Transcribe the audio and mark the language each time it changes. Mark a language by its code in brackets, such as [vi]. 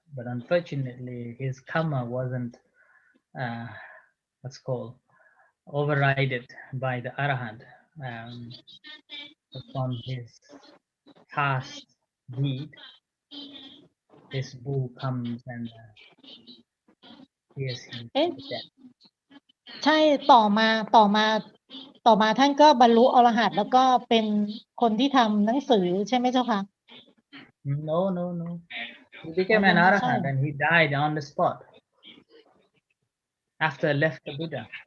[en] But unfortunately, his karma wasn't what's called overridden by the arhat. From his past deed, this bull comes and hears him death. [th] ใช่ต่อมาท่านก็บรรลุอรหันต์แล้วก็เป็นคนที่ทำหนังสือใช่ไหมเจ้าค่ะ [en] No. He became an arhat and he died on the spot after left the Buddha.